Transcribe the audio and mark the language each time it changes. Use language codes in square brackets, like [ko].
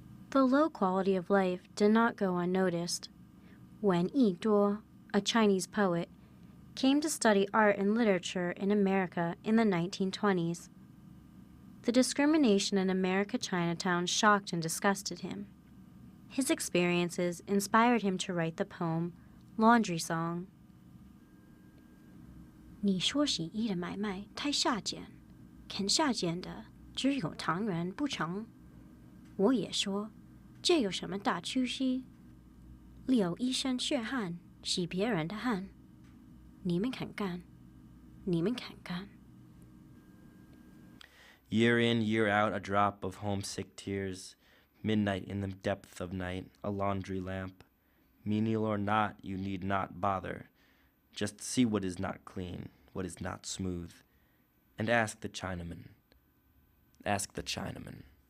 [en] The low quality of life did not go unnoticed. When Yi Duo, a Chinese poet, came to study art and literature in America in the 1920s, the discrimination in America Chinatown shocked and disgusted him. His experiences inspired him to write the poem Laundry Song. [zh] 你说洗衣的买卖太下贱，肯下贱的只有唐人不成。我也说，这有什么大出息？流一身血汗洗别人的汗，你们肯干，你们肯干。 [en] Year in, year out, a drop of homesick tears. Midnight in the depth of night, a laundry lamp. Menial or not, you need not bother. Just see what is not clean, what is not smooth. And ask the Chinaman. Ask the Chinaman.